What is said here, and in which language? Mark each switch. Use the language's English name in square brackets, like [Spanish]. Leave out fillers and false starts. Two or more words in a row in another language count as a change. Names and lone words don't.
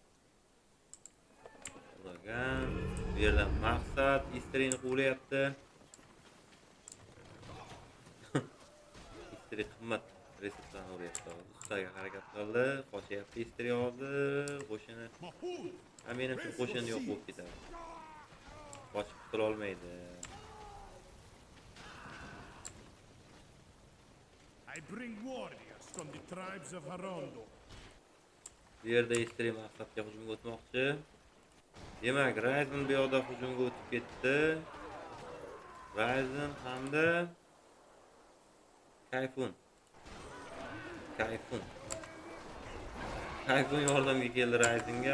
[Uzbek] Bu yerdan maqsad Istri'ni quvlayapti. Istri qimmat resurslarni uryapti. Ustaga harakat qildi, qochyapti Istri oldi, qo'shini. Menimcha qo'shin yo'q bo'lib ketadi. Qochib qutula olmaydi. [English] I bring warriors from the tribes of Harondo. [Uzbek] Bu yerda Istri maqsadga hujumga o'tmoqchi. Demak, Ryzen bu yoqda hujumga o'tib ketdi. Ryzen hamda Kayfun yordamga keldi Ryzenga.